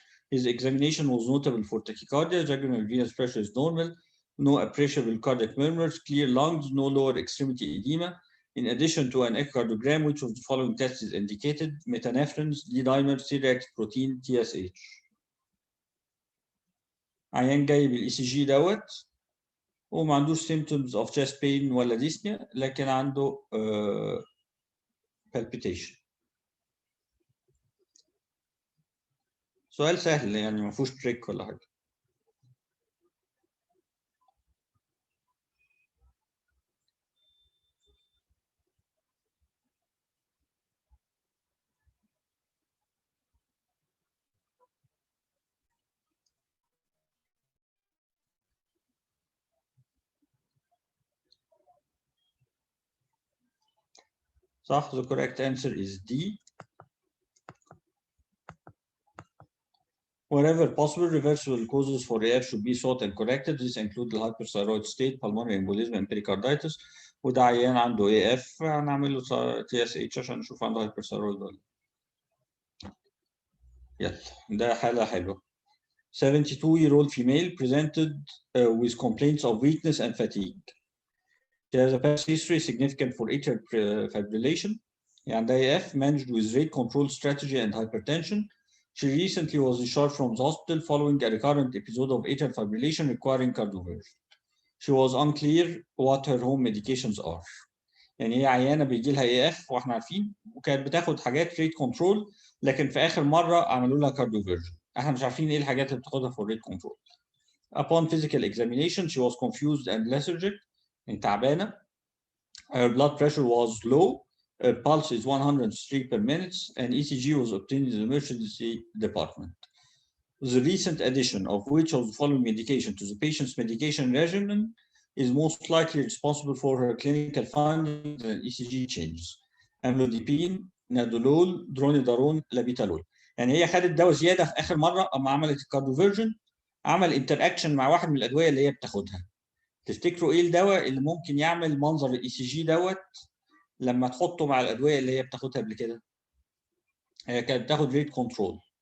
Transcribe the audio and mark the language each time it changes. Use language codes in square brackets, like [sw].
[en] His examination was notable for tachycardia. Jugular venous pressure is normal. No appreciable cardiac murmurs, clear lungs, no lower extremity edema. In addition to an echocardiogram, which of the following tests is indicated: metanephrines, D-dimer, C-reactive protein, TSH. [ar] عيان جاي بالاي سي جي دوت وما عندوش [en] symptoms of chest pain [ar] ولا dyspnea، لكن عنده palpitation. سؤال سهل يعني ما فيهوش تريك ولا حاجه. صح. [en] The correct answer is D. Wherever possible, reversible causes for AF should be sought and corrected. This include the hyperthyroid state, pulmonary embolism, and pericarditis. [ar] وده عيان عنده AF هنعمل له TSH عشان نشوف عنده hyperthyroid ولا. يلا ده حالة حلوة. [en] 72-year-old female presented with complaints of weakness and fatigue. She has a past history significant for atrial fibrillation. And AF managed with rate control strategy and hypertension. She recently was discharged from the hospital following a recurrent episode of atrial fibrillation requiring cardioversion. She was unclear what her home medications are. [ar] يعني هي عيانه بيجي لها AF واحنا عارفين، وكانت بتاخد حاجات ريت كنترول، لكن في اخر مره عملوا لها كارديوفيرجن. احنا مش عارفين ايه الحاجات اللي بتاخدها [en] for rate control. Upon physical examination, she was confused and lethargic. [ar] يعني تعبانه. [en] Her blood pressure was low. Pulse is 103 per minute, and ECG was obtained in the emergency department. The recent addition of which of the following medication to the patient's medication regimen is most likely responsible for her clinical findings and ECG changes: amlodipine, nadolol, dronidarone, labetalol. [ar] يعني هي خدت دواء زياده في اخر مره اما عملت الكارديوفيرجن، عمل انتر اكشن مع واحد من الادويه اللي هي بتاخدها. تفتكروا ايه الدواء اللي ممكن يعمل منظر الاي سي جي دوت لما تحطه مع الادويه اللي هي بتاخدها قبل كده؟ هي كانت بتاخد ريت كنترول.